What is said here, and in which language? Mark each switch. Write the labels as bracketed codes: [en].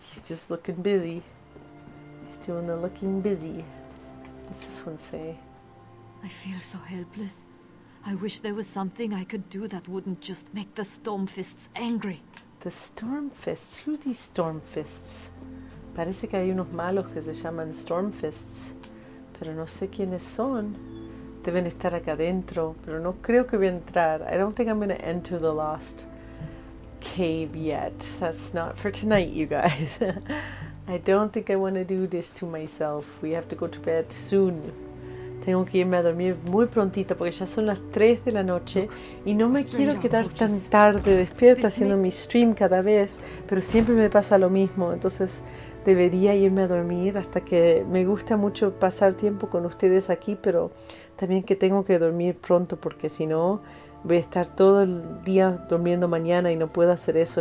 [en] He's just looking busy. He's doing the looking busy. What's this one say? I feel so helpless. I wish there was something I could do that wouldn't just make the Stormfists angry. The Stormfists? Who are these Stormfists? [es] Parece que hay unos malos que se llaman Stormfists, pero no sé quiénes son. Deben estar acá adentro, pero no creo que voy a entrar. [en] I don't think I'm going to enter the Lost Cave yet. That's not for tonight, you guys. I don't think I want to do this to myself. We have to go to bed soon. [es] Tengo que irme a dormir muy prontito porque ya son las 3 de la noche y no me quiero quedar tan tarde despierta haciendo mi stream cada vez, pero siempre me pasa lo mismo. Entonces debería irme a dormir hasta que me gusta mucho pasar tiempo con ustedes aquí, pero también que tengo que dormir pronto porque si no voy a estar todo el día durmiendo mañana y no puedo hacer eso.